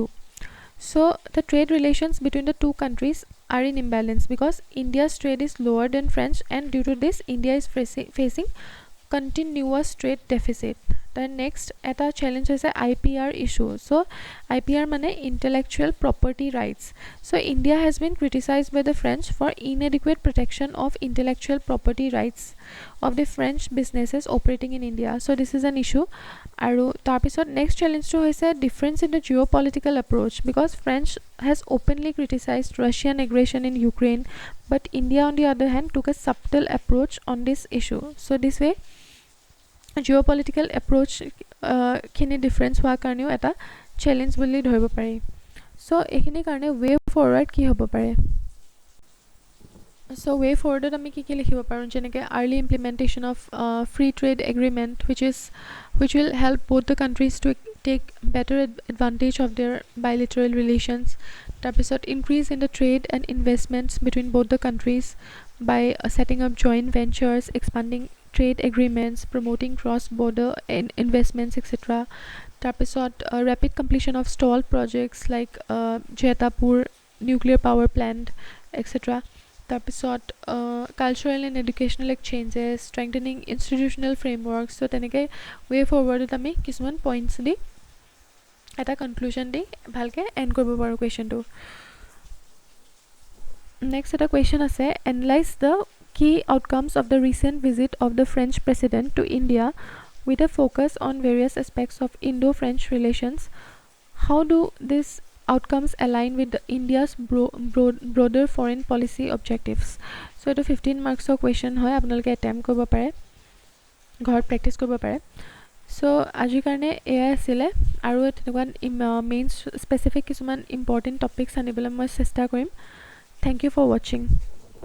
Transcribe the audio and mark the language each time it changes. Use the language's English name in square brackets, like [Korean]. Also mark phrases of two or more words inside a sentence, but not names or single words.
[English] So the trade relations between the two countries are in imbalance because India's trade is lower than French, and due to this India is facing continuous trade deficit. Then next এটা challenge হৈছে IPR issue. So IPR মানে intellectual property rights. So India has been criticized by the French for inadequate protection of intellectual property rights of the French businesses operating in India. So this is an issue. [Assamese] আৰু তাৰপিছত [English] next challenge টো হৈছে difference in the geopolitical approach, because French has openly criticized Russian aggression in Ukraine, but India on the other hand took a subtle approach on this issue. So this way geopolitical approach [Assamese] খিনি difference হোৱাৰ কাৰণেও এটা challenge বুলি ধৰিব পাৰি. So এইখিনি কাৰণে [English] way forward [Assamese] কি হ'ব পাৰে? [English] So way forward [Assamese] আমি কি লিখিব পাৰোঁ, যেনেকৈ [English] early implementation of free trade agreement which will help both the countries to take better advantage of their bilateral relations. তাৰপিছত increase in the trade and investments between both the countries by setting up joint ventures, expanding trade agreements, promoting cross-border investments, etc. তাৰপিছত rapid completion of stalled projects like Jetapur nuclear power plant, etc. তাৰপিছত cultural and educational exchanges, strengthening institutional frameworks. [Assamese] So তেনেকৈ [English] way forward [Assamese] আমি কিছুমান points দি এটা conclusion দি ভালকৈ end কৰিব পাৰোঁ questionটো. Next এটা question আছে, [English] analyze the key outcomes of the recent visit of the French president to India with a focus on various aspects of Indo-French relations. How do these outcomes align with India's broader foreign policy objectives? [Assamese] So এটা 15 [English] marks question [Assamese] হয়, আপোনালোকে attempt কৰিব পাৰে, ঘৰত practice কৰিব পাৰে. So আজিৰ কাৰণে এয়াই আছিলে, আৰু তেনেকুৱা [English] main specific [Assamese] কিছুমান [English] important topics [Assamese] আনিবলৈ মই চেষ্টা কৰিম. [English] Thank you for watching.